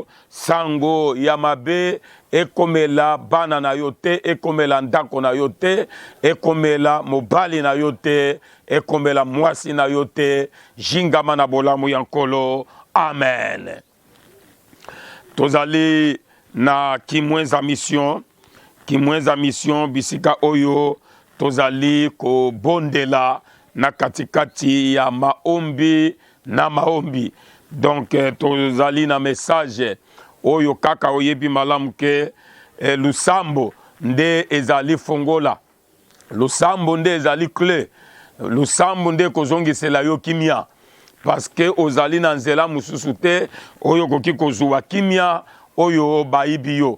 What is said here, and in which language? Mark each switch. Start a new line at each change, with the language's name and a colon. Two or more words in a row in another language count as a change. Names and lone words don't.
Lingala: Sango ya mabe ekomela bana na yo te, ekomela ndako na yo te, ekomela mobali na yo te, ekomela mwasi na yo te. Jingama na bolamu ya nkolo. Amen. Tozali na kimwenza mission. Kimwenza mission bisika oyo tozali ko bondela na katikati ya
Swahili: maombi na maombi.
Lingala: Donc tozali na message oyo kaka oyebi malamu ke lusambo nde ezali fongola. Lusambo nde ezali clé. Lusambo nde kozongisela yo kimia.
French: Parce que
Lingala: ozali na nzela mususu te oyo koki kozwa kimia oyo bayibi yo.